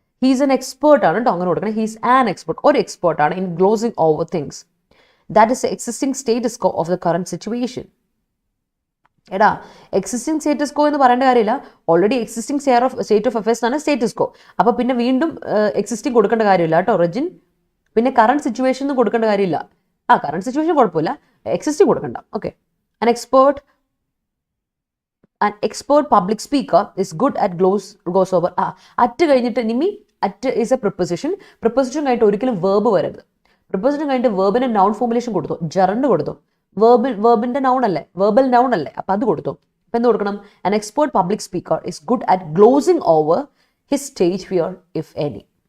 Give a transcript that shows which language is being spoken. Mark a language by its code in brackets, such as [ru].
[en] he's an expert [ml] ആണ് കേട്ടോ, അങ്ങനെ കൊടുക്കണം. [en] he's an expert, [ml] ഒരു എക്സ്പേർട്ടാണ് [en] In glossing over things that is existing status quo of the current situation. [ml] എടാ, എക്സിസ്റ്റിംഗ് സ്റ്റേറ്റസ് കോ എന്ന് പറയേണ്ട കാര്യമില്ല, already existing state of affairs ആണ് സ്റ്റേറ്റസ് കോ. അപ്പോൾ പിന്നെ വീണ്ടും എക്സിസ്റ്റിംഗ് കൊടുക്കേണ്ട കാര്യമില്ല കേട്ടോ റെജിൻ. പിന്നെ കറണ്ട് സിറ്റുവേഷൻ ഒന്നും കൊടുക്കേണ്ട കാര്യമില്ല. കറണ്ട് സിറ്റുവേഷൻ കുഴപ്പമില്ല, എക്സിസ്റ്റിംഗ് കൊടുക്കണ്ട. [en] Okay. An expert public speaker is good at goes over. [ml] At കഴിഞ്ഞിട്ട് നിമി, [en] At is a preposition. [ml] Preposition കഴിഞ്ഞിട്ട് ഒരിക്കലും വേർബ് വരരുത്. പ്രിപ്പോസിഷൻ കഴിഞ്ഞിട്ട് വേർബിന് നൗൺ ഫോർമുലേഷൻ കൊടുത്തു, ജറണ്ട് കൊടുത്തു. വേർബിന്റെ നൗൺ അല്ലേ, വേർബൽ നൗൺ അല്ലേ, അപ്പം അത് കൊടുത്തു. അപ്പം എന്ത് കൊടുക്കണം? [en] An expert public speaker is good at glozing over his stage fear if any.